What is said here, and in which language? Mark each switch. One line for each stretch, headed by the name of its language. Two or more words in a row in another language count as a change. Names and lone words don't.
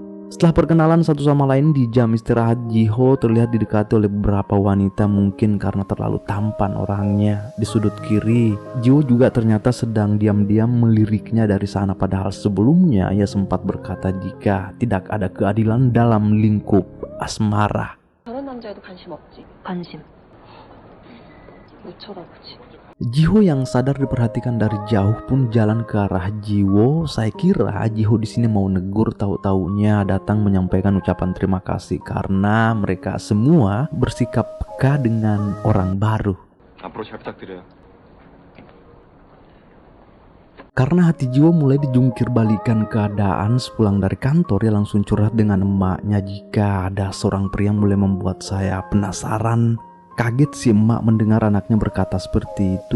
Indonesian: Setelah perkenalan satu sama lain di jam istirahat, Jiho terlihat didekati oleh beberapa wanita, mungkin karena terlalu tampan orangnya. Di sudut kiri, Jiho juga ternyata sedang diam-diam meliriknya dari sana, padahal sebelumnya ia sempat berkata jika tidak ada keadilan dalam lingkup asmara.
Korean: 저런 남자에도 관심 없지. 관심. 못 쳐다보지.
Indonesian: Jiho yang sadar diperhatikan dari jauh pun jalan ke arah Jiwo. Saya kira Jiho di sini mau negur, tahu-taunya datang menyampaikan ucapan terima kasih karena mereka semua bersikap peka dengan orang baru.
Korean: 앞으로 잘 부탁드려요.
Indonesian: Karena hati Jiwo mulai dijungkir balikan keadaan sepulang dari kantor, ia langsung curhat dengan emaknya jika ada seorang pria yang mulai membuat saya penasaran. Kaget si emak mendengar anaknya berkata seperti itu.